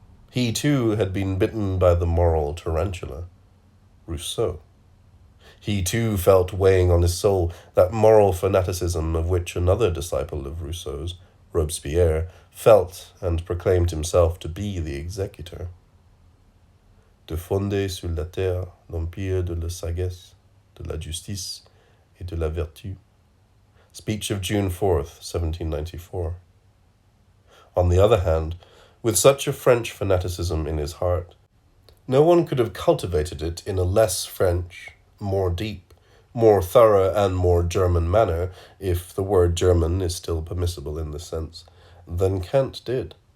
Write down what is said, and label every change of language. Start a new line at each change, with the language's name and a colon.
English: He too had been bitten by the moral tarantula, Rousseau. He too felt weighing on his soul that moral fanaticism of which another disciple of Rousseau's, Robespierre, felt and proclaimed himself to be the executor.
French: De fonder sur la terre l'empire de la sagesse, de la justice et de la vertu.
English: Speech of June 4th, 1794. On the other hand, with such a French fanaticism in his heart, no one could have cultivated it in a less French, more deep, more thorough, and more German manner, if the word German is still permissible in this sense, than Kant did.